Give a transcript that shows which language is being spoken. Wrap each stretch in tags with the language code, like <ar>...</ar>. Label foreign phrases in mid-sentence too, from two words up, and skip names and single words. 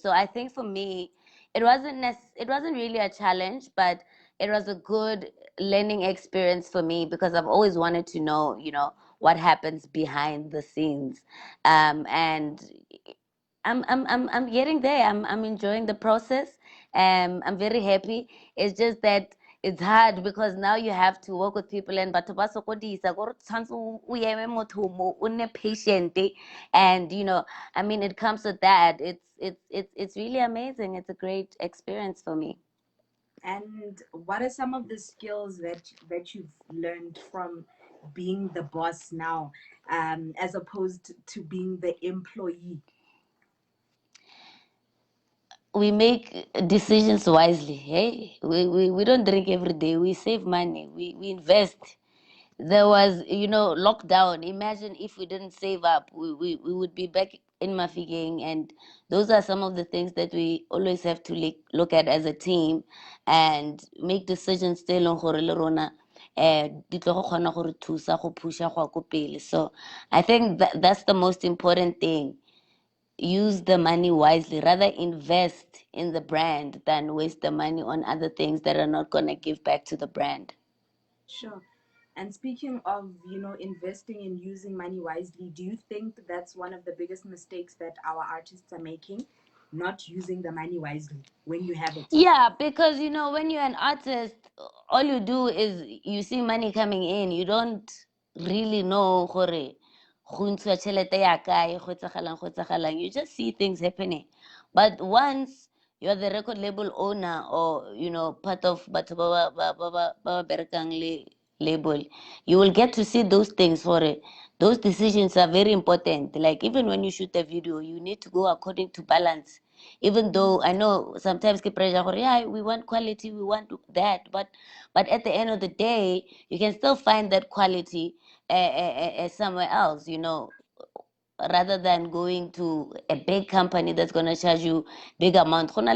<en>So I think for me, it wasn't really a challenge, but it was a good learning experience for me because I've always wanted to know, what happens behind the scenes. And I'm getting there. I'm enjoying the process. I'm very happy. It's just that it's hard because now you have to work with people and</en> <tn>batho ba sokodisa gore tshwantse o eme motho mo o nne</tn> <en>patient, and I mean it comes with that. It's really amazing. It's a great experience for me. And what are some of the skills that you've learned from being the boss now, as opposed to being the employee? We make decisions wisely. Hey, we don't drink every day. We save money. We invest. There was, lockdown. Imagine if we didn't save up, we would be back in Mafikeng. And those are some of the things that we always have to look at as a team and make decisions</en> <tn>tse e leng gore le rona di tlo go kgona gore thusa go pusha go ya ko pele.</tn> <en>So I think that's the most important thing. Use the money wisely. Rather invest in the brand than waste the money on other things that are not going to give back to the brand. Sure. And speaking of, investing and using money wisely, do you think that's one of the biggest mistakes that our artists are making? Not using the money wisely when you have it. Yeah, because when you're an artist, all you do is you see money coming in. You don't really know</en> <tn>gore go ntshiwa tšhelete ya kae, go etsagalang, go etsagalang.</tn> <en>You just see things happening. But once you're the record label owner, or part of</en> <tn>batho ba berekang le</tn> <en>label, you will get to see those things. For it, those decisions are very important. Like even when you shoot a video, you need to go according to balance. Even though I know sometimes ke pressure, yeah, we want quality, we want that, but at the end of the day, you can still find that quality somewhere else, rather than going to a big company that's going to charge you big amount.</en>